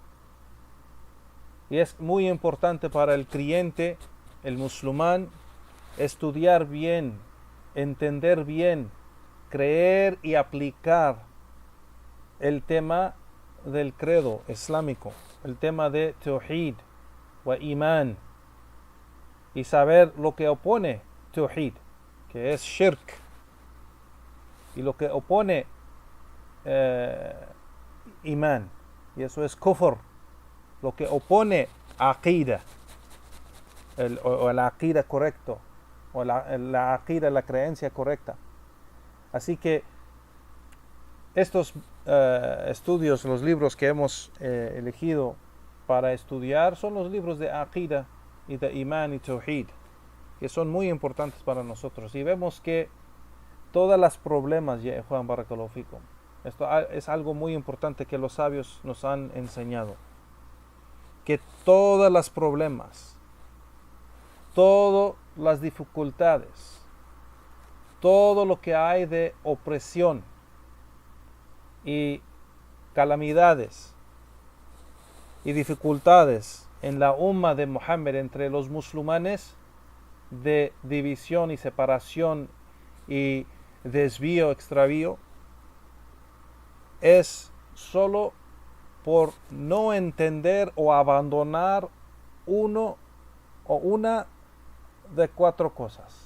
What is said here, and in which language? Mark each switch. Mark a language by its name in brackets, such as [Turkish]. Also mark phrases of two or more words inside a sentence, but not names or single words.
[Spanish] Y es muy importante para el creyente, el musulmán, estudiar bien, entender bien, creer y aplicar el tema del credo islámico, el tema de [Arabic] توحيد وإيمان, [Spanish] y saber lo que opone tawhid, que es shirk, y lo que opone iman, y eso es kufr, lo que opone aqida, o el aqida correcto, o la aqida, la creencia correcta. Así que estos estudios, los libros que hemos elegido para estudiar, son los libros de aqida y de iman y tawhid, que son muy importantes para nosotros. Y vemos que todas las problemas, ya Juan [Arabic] بارك الله فيكم, [Spanish] esto es algo muy importante que los sabios nos han enseñado, que todas las problemas, todas las dificultades, todo lo que hay de opresión y calamidades y dificultades en la umma de Muhammad, entre los musulmanes, de división y separación y desvío, extravío, es solo por no entender o abandonar uno o una de 4 cosas.